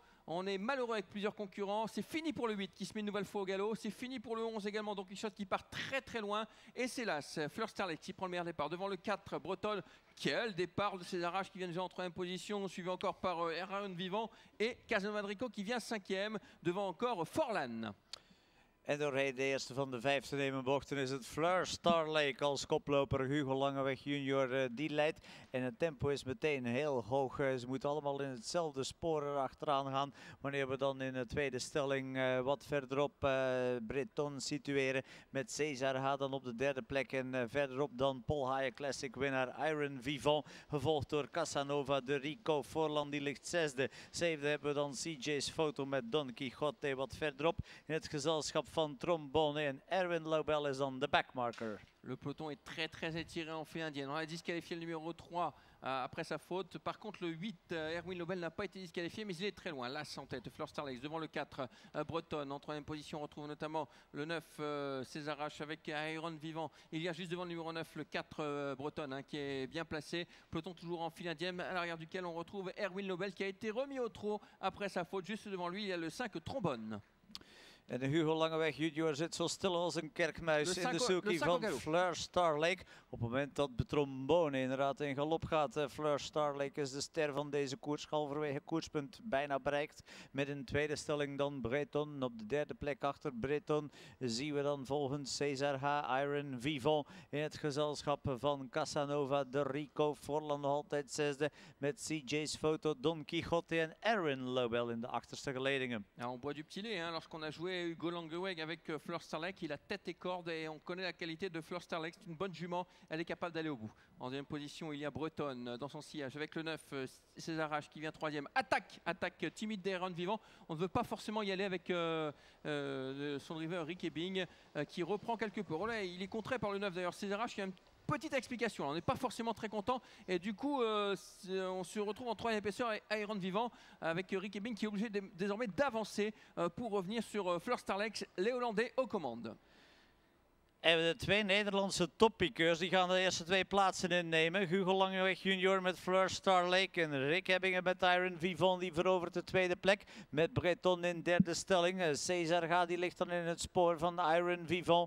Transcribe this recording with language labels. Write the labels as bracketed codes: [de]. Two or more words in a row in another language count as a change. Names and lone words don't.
[fr] On est malheureux avec plusieurs concurrents. C'est fini pour le 8 qui se met une nouvelle fois au galop. C'est fini pour le 11 également. Donc Quichotte qui part très très loin. Et c'est là, Fleur Starlight qui prend le meilleur départ. Devant le 4, Bretonne. Quel départ de César H qui vient déjà en 3e position. Suivi encore par Aaron Vivant. Et Casanovadrico qui vient 5e. Devant encore Forlan. [nl] En doorheen de eerste van de 5 te nemen bochten is het Fleur Starlake als koploper. Hugo Langeweg junior die leidt. En het tempo is meteen heel hoog. Ze moeten allemaal in hetzelfde spoor erachteraan gaan. Wanneer we dan in de tweede stelling wat verderop Breton situeren. Met César H dan op de derde plek. En verderop dan Paul Haye Classic winnaar Iron Vivant. Gevolgd door Casanova de Rico. Forlan die ligt 6e. 7e hebben we dan CJ's foto met Don Quixote wat verderop. In het gezelschap van Trombone en Erwin Lobel is dan de backmarker. [fr] Le peloton est très étiré en fait indienne. On a disqualifié le numéro 3 après sa faute. Par contre le 8, Erwin Lobel n'a pas été disqualifié mais il est très loin. L'As en tête, Fleur Starlight devant le 4, Bretonne. En 3e position on retrouve notamment le 9, César H avec Iron Vivant. Il y a juste devant le numéro 9 le 4, Bretonne hein, qui est bien placé. Peloton toujours en file indienne à l'arrière duquel on retrouve Erwin Lobel qui a été remis au trot après sa faute. Juste devant lui il y a le 5, Trombone. [nl] En de Hugo Langeweg junior zit zo stil als een kerkmuis in de sulky van Fleur Starlake. Op het moment dat de trombone inderdaad in galop gaat. Fleur Starlake is de ster van deze koers. Halverwege koerspunt bijna bereikt. Met een tweede stelling dan Breton. Op de derde plek achter Breton zien we dan volgens César H. Iron Vivant. In het gezelschap van Casanova de Rico. Forlan nog altijd 6e. Met CJ's foto Don Quixote en Erwin Lobel in de achterste geledingen. Ja, [fr] on boit du petit lait hein, lorsqu'on a joué Hugo Langeweg avec Fleur Starlake, il a tête et corde et on connaît la qualité de Fleur Starlake, c'est une bonne jument, elle est capable d'aller au bout. En deuxième position il y a Bretonne dans son sillage avec le 9 César H qui vient 3e. Attaque timide d'Aaron Vivant, on ne veut pas forcément y aller avec son driver Rick Ebbing qui reprend quelque peu. Là, il est contré par le 9 d'ailleurs, César H qui a une petite explication, on n'est pas forcément très content et du coup on se retrouve en 3e épaisseur avec Iron Vivant avec Rick Ebbing qui est obligé désormais d'avancer pour revenir sur Fleur Starlake, les Hollandais aux commandes. [nl] En de twee Nederlandse toppiqueurs die gaan de eerste twee plaatsen innemen. Hugo Langeweg junior met Fleur Starlake en Rick Ebbingen met Iron Vivant die verovert de tweede plek. Met Breton in derde stelling. César H die ligt dan in het spoor van Iron Vivant.